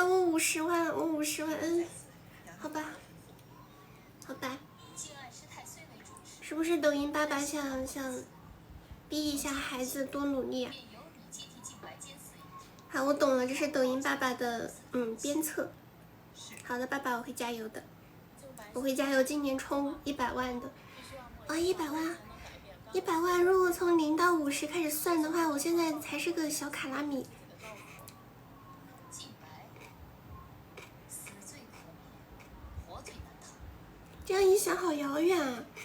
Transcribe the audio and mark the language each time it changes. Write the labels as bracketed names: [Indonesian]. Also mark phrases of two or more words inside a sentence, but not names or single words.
[Chinese] 我50萬，好吧，是不是抖音爸爸想逼一下孩子多努力啊？好，我懂了，這是抖音爸爸的鞭策。好的，爸爸，我會加油的，我會加油，今年衝100萬的。100萬，如果從0到50開始算的話，我現在才是個小卡拉米。這樣一想，好遙遠啊！